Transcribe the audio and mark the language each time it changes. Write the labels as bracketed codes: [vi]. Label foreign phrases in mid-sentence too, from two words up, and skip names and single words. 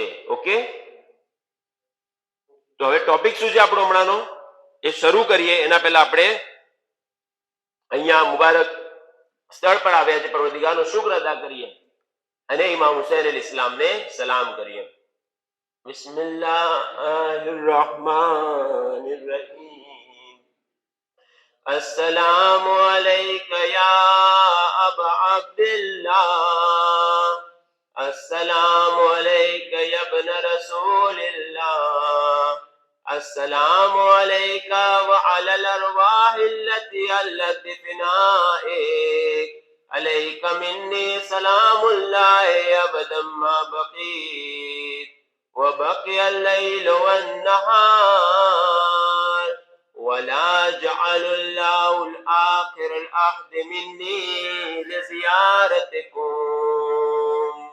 [gu] ઓકે, તો હવે ટોપિક શું છે આપણો હમણાંનો એ શરૂ કરીએ એના પહેલા આપણે અહીંયા મુબારક સ્થળ પર આવ્યા છે, પરવરદિગારનો શુક્ર અદા કરીએ અને ઇમામ હુસૈન અલૈહિસ્સલામને સલામ કરીએ. [ar] بسم الله الرحمن الرحيم. السلام عليك يا أبا عبد الله، السلام عليك يا ابن رسول الله، السلام عليك وعلى الأرواح التي بفنائك، عليك مني سلام الله أبدا ما بقيت وبقي الليل والنهار ولا جعل الله الآخر العهد مني لزيارتكم.